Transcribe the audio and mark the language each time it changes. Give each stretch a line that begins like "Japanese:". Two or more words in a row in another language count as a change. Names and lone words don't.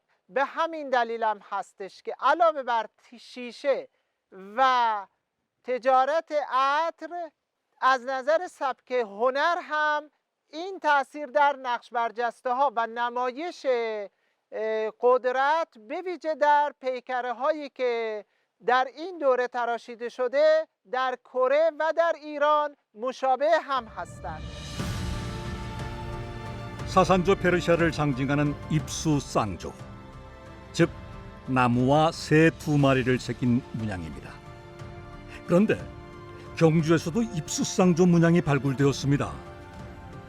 Persian: به همین دلیل هم هستش که علاوه بر شیشه و تجارت عطر از نظر سبک هنر هم این تاثیر در نقش برجسته ها و نمایش قدرت به ویژه در پیکره هایی که در این دوره تراشیده شده در کره و در ایران مشابه هم هستند.
Korean: 사산조 페르시아를 상징하는 입수 쌍조, 즉 나무와 새 2마리를 새긴 문양입니다. 그런데 경주에서도 입수 쌍조 문양이 발굴되었습니다.